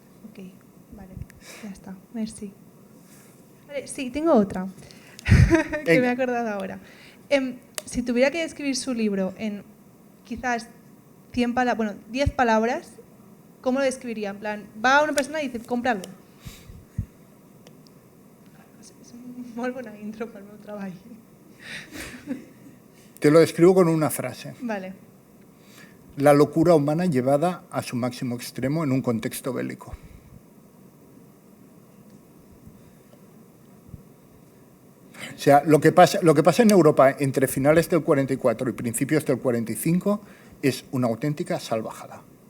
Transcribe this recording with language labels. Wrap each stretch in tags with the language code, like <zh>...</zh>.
<es>Ok, vale, ya está, merci. Vale, sí, tengo otra, que me he acordado ahora. Si tuviera que describir su libro en quizás 10 palabras, ¿cómo lo describiría? En plan, va una persona y dice, cómpralo.</es> <ca>És molt bona intro pel meu treball.</ca> <es>Te lo describo con una frase. Vale. La locura humana llevada a su máximo extremo en un contexto bélico. O sea, lo que pasa en Europa entre finales del 44 y principios del 45 es una auténtica salvajada.</es>